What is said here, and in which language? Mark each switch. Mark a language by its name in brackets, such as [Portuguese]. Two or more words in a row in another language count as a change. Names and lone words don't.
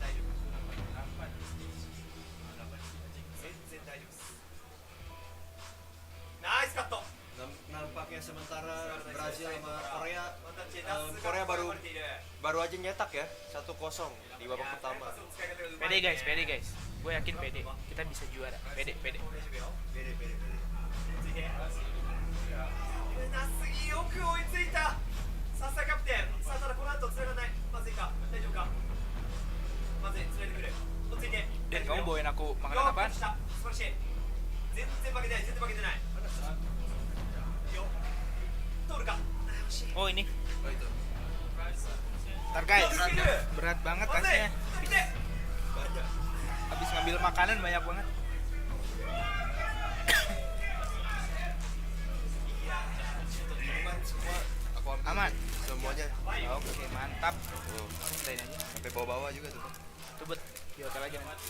[Indonesian] Nampaknya sementara Brazil sama Korea Korea baru aja nyetak ya 1-0 di babak pertama. Pede guys. Gue yakin pede. Kita bisa juara. Pede. Bede. [Japanese] よく追いついたさすがキャプテンさあただこの後釣らないまずいか大丈夫かまずい釣れてくる落ち着いて [Indonesian] Dan kamu bawain aku makan [Japanese] よ [Indonesian] apaan? [Japanese] くした素晴らしい全然負けてないよ通るか惜しい [Indonesian] Oh ini. Oh itu. Ntar guys, berat banget [Japanese] まずい [Indonesian] tasnya. [Japanese] 来て [Indonesian] Habis ngambil makanan banyak banget. Semua aku ambil Aman? semuanya. Oke, mantap. Oh, Cobain aja. sampai bawah-bawah juga tuh. Tubet di hotel aja.